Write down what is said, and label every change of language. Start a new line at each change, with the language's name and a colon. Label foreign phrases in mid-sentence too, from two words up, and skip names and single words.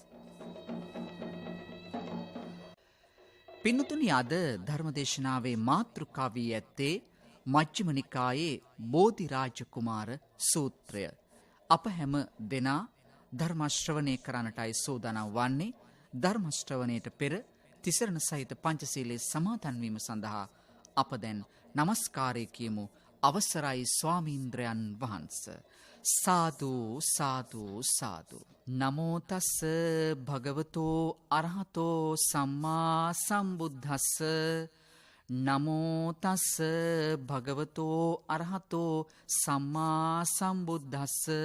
Sinhala: පින්තුනි, අද ධර්මදේශනාවේ මාතෘකා වී ඇත්තේ මජ්ක්‍ධිම නිකායේ බෝධිරාජ කුමාර සූත්‍රය. අප හැම දෙනා ධර්ම ශ්‍රවණය කරන්නටයි සූදානම් වන්නේ. ධර්ම ශ්‍රවණයට පෙර තිසරණ සහිත පංචශීලයේ සමාදන් වීම සඳහා අප දැන් নমස්කාරය කියමු. අවසරයි ස්වාමීන්ද්‍රයන් වහන්සේ. සාදු සාදු සාදු.
Pali: නමෝ තස්ස භගවතෝ අරහතෝ සම්මා සම්බුද්දස්ස. නමෝ තස්ස භගවතෝ අරහතෝ සම්මා සම්බුද්දස්ස.